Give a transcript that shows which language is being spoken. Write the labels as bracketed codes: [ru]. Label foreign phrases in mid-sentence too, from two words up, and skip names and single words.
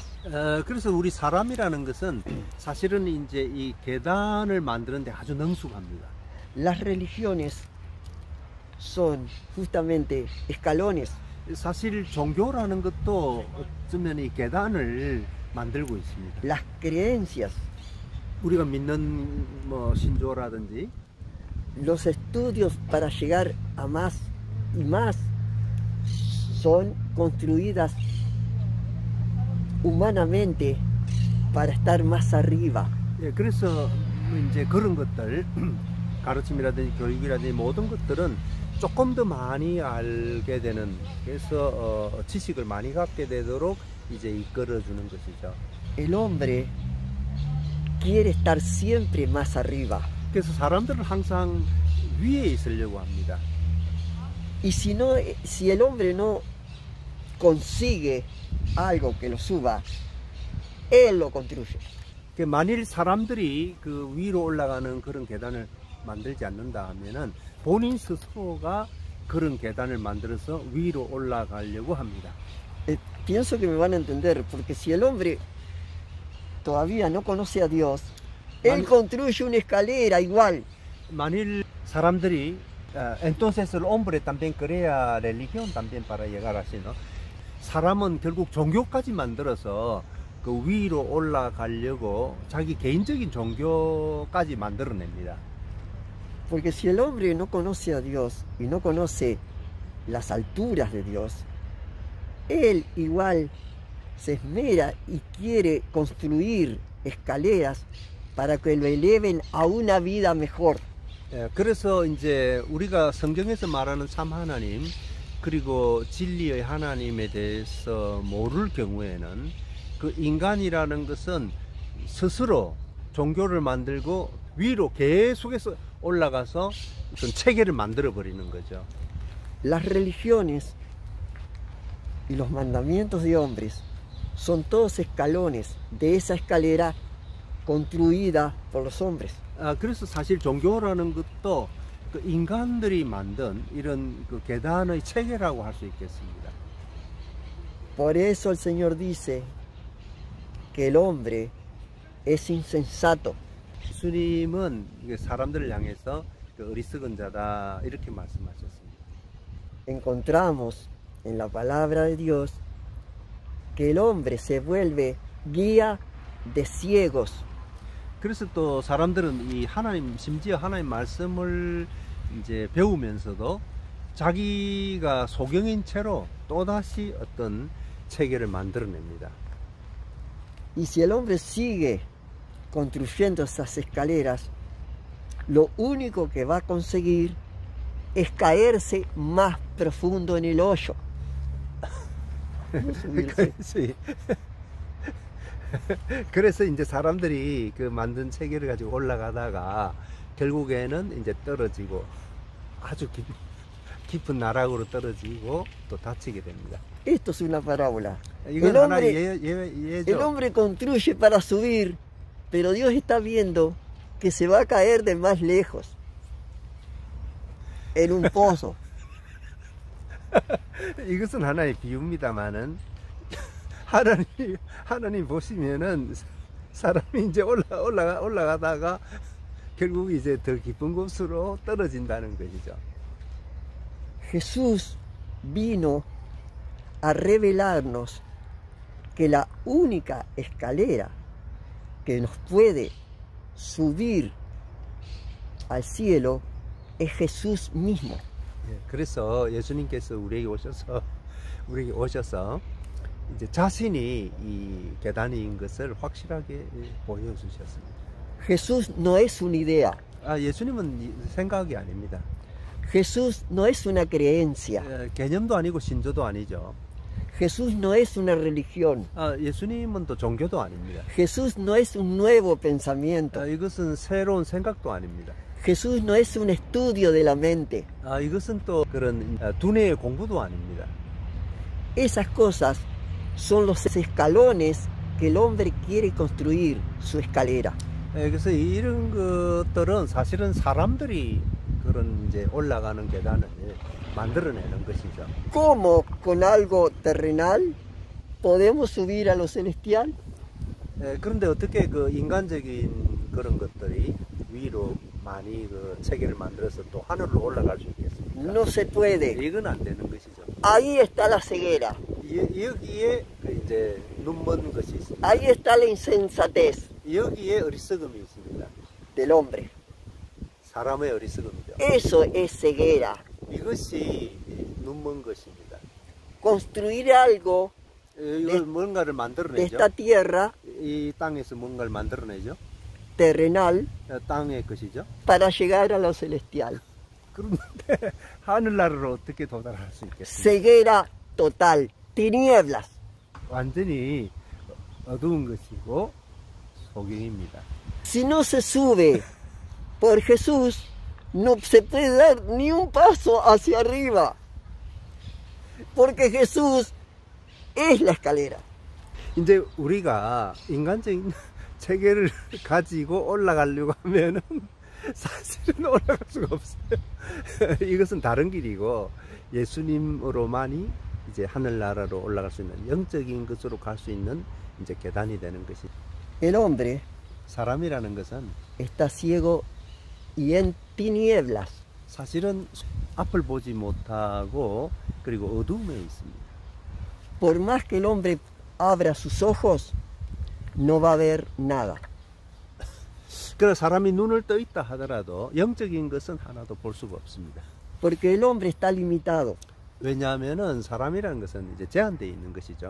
[ko] 그래서 우리 사람이라는 것은 사실은 이제 이 계단을 만드는데 아주 능숙합니다. [es] Las religiones son justamente escalones. [ko] 사실 종교라는 것도 어쩌면 이 계단을 만들고 있습니다. [es] Las creencias, [ko] 우리가 믿는 뭐 신조라든지 [es] los estudios para llegar a más y más son construidas humanamente para estar más arriba. [ko] 예, 그래서 이제 그런 것들 가르침이라든지 교육이라든지 모든 것들은 조금 더 많이 알게 되는, 그래서 지식을 많이 갖게 되도록 이제 이끌어 주는 것이죠. [es] El hombre quiere estar siempre más arriba. [ko] 그래서 사람들은 항상 위에 있으려고 합니다. [es] Y si el hombre no consigue algo que lo suba, él lo construye. [ko] 만일 사람들이 그 위로 올라가는 그런 계단을 만들지 않는다 하면은 본인 스스로가 그런 계단을 만들어서 위로 올라가려고 합니다. [es] Pienso que me van a entender, porque si el hombre todavía no conoce a Dios, él construye una escalera igual. [ko] 만일 사람들이 [es] entonces el hombre también crea religión también para llegar así, ¿no? [ko] 사람은 결국 종교까지 만들어서 그 위로 올라가려고 자기 개인적인 종교까지 만들어냅니다. [es] Porque si el hombre no conoce a Dios y no conoce las alturas de Dios, él igual se esmera y quiere construir escaleras para que lo eleven a una vida mejor. [ko] 그래서 이제 우리가 성경에서 말하는 참 하나님 그리고 진리의 하나님에 대해서 모를 경우에는 그 인간이라는 것은 스스로 종교를 만들고 위로 계속해서 올라가서 어떤 체계를 만들어 버리는 거죠. [es] Las religiones y los mandamientos de hombres son todos escalones de esa escalera construida por los hombres. [ko] 그래서 사실 종교라는 것도 그 인간들이 만든 이런 그 계단의 체계라고 할 수 있겠습니다. [es] Por eso el Señor dice que el hombre es insensato. [ko] 예수님은 사람들을 향해서 그 어리석은 자다 이렇게 말씀하셨습니다. [es] Encontramos en la palabra de Dios que el hombre se vuelve guía de ciegos. [ko] 그래서 또 사람들은 이 하나님, 심지어 하나님 말씀을 이제 배우면서도 자기가 소경인 채로 또다시 어떤 체계를 만들어냅니다. [es] Y si el hombre sigue construyendo esas escaleras, lo único que va a conseguir es caerse más profundo en el hoyo. [ko] 그래서 이제 사람들이 그 만든 체계를 가지고 올라가다가 결국에는 이제 떨어지고 아주 깊은 나락으로 떨어지고 또 다치게 됩니다. [es] Esto es una parábola. [ko] 이건 하나의 예죠. [es] El hombre construye para subir, pero Dios está viendo que se va a caer de más lejos en un pozo. [ko] 이것은 하나의 비유입니다만은 하나님 보시면은 사람이 이제 올라가다가 결국 이제 더 깊은 곳으로 떨어진다는 것이죠. [es] Jesús vino a revelarnos que la única escalera que nos puede subir al cielo es Jesús mismo. [ko] 예, 그래서 예수님께서 우리에게 오셔서 이제 자신이 이 계단인 것을 확실하게 보여주셨습니다. [es] Jesús no es una idea. [ko] 예수님은 생각이 아닙니다. [es] Jesús no es una creencia. [ko] 개념도 아니고 신조도 아니죠. [es] Jesús no es una religión. [ko] 예수님은 또 종교도 아닙니다. [es] Jesús no es un nuevo pensamiento. [ko] 이것은 새로운 생각도 아닙니다. [es] Jesús no es un estudio de la mente. [ko] 이것은 또 그런 두뇌의 공부도 아닙니다. [es] Esas cosas son los escalones que el hombre quiere construir su escalera. [ko] 그래서 이런 것들은 사실은 사람들이 그런 이제 올라가는 계단을 만들어내는 것이죠. [es] ¿Cómo con algo terrenal podemos subir a lo celestial? [ko] 그런데 어떻게 그 인간적인 그런 것들이 위로 많이 그 체계를 만들어서 또 하늘로 올라갈 수 있겠습니까? [es] No se puede. [ko] 이건 안 되는 것이죠. [es] Ahí está la ceguera. [ko] 여기에 이제 눈먼 것이 있습니다. [es] Ahí está la insensatez [ko] 여기에 어리석음이 있습니다. [es] del hombre. [ko] 사람의 어리석음이죠. [es] Eso es ceguera. [ko] 이것이 눈먼 것입니다. [es] Construir algo [ko] 이걸 뭔가를 [es] de [ko] 만들어내죠. [es] esta tierra [ko] 이 땅에서 뭔가를 만들어내죠. [es] terrenal [ko] 땅의 것이죠. [es] para llegar a lo celestial. [ko] 그런데 하늘나라로 어떻게 도달할 수 있겠습니까? [es] Ceguera total, tinieblas. [ko] 완전히 어두운 것이고 소경입니다. [es] Si no se sube por Jesús, no se puede dar ni un paso hacia arriba. Porque Jesús es la escalera. [ko] 이제 우리가 인간적인 체계를 가지고 올라가려고 하면은 사실은 올라갈 수가 없어요. 이것은 다른 길이고 예수님으로만이 이제 하늘나라로 올라갈 수 있는 영적인 것으로 갈 수 있는 이제 계단이 되는 것이. [es] El hombre [ko] 사람이라는 것은 [es] está ciego y en tinieblas. [ko] 사실은 앞을 보지 못하고 그리고 어둠에 있습니다. [es] Por más que el hombre abra sus ojos, no va a ver nada. [ko] 그래서 사람이 눈을 떠 있다 하더라도 영적인 것은 하나도 볼 수가 없습니다. [es] Porque el hombre está limitado. [ko] 왜냐하면은 사람이라는 것은 이제 제한되어 있는 것이죠.